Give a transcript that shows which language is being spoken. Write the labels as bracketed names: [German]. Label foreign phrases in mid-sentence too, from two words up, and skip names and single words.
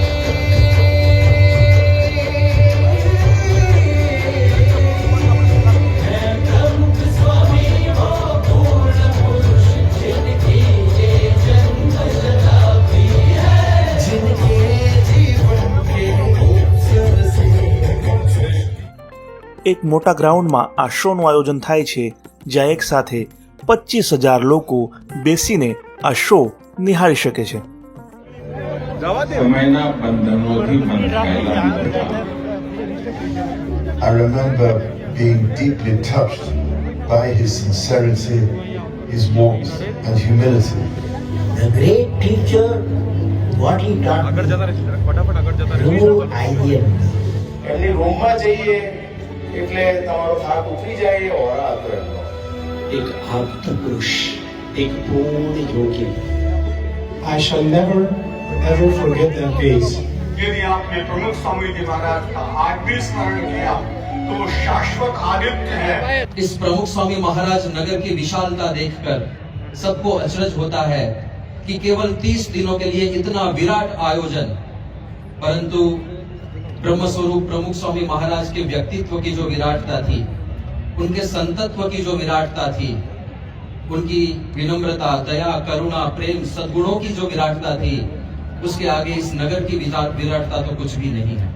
[Hindi] प्रमुख स्वामी वो पूर्ण पुरुष जिनकी ये जन्म शताब्दी है। जिनके जीवन के अवसर से [Gujarati] એક મોટા ગ્રાઉન્ડમાં આ શોનું આયોજન થાય છે જ્યાં એક સાથે 25,000 લોકો બેસીને આ શો નિહાળી શકે છે. સમયના બંધનોથી બંધાયેલા હતા. [English] I remember being deeply touched by his sincerity, his warmth and humility. The great teacher, what he taught me, remove ideals. [Gujarati] એમની રૂમમાં જઈએ એટલે તમારો થાક ઉતરી જાય એ ઓરા હતો એમનો. [Hindi] एक आप्त पुरुष, एक पूर्ण योगी. [English] I shall never ever forget that days. [Hindi] यदि आपने प्रमुख स्वामी जी महाराज का आज भी स्मरण किया तो वो शाश्वत आदित्य है। इस प्रमुख स्वामी महाराज नगर की विशालता देखकर सबको अचरज होता है कि केवल 30 दिनों के लिए इतना विराट आयोजन, परंतु ब्रह्मस्वरूप प्रमुख स्वामी महाराज के व्यक्तित्व की जो विराटता थी, उनके संतत्व की जो विराटता थी, उनकी विनम्रता, दया, करुणा, प्रेम, सद्गुणों की जो विराटता थी, उसके आगे इस नगर की विराटता तो कुछ भी नहीं है।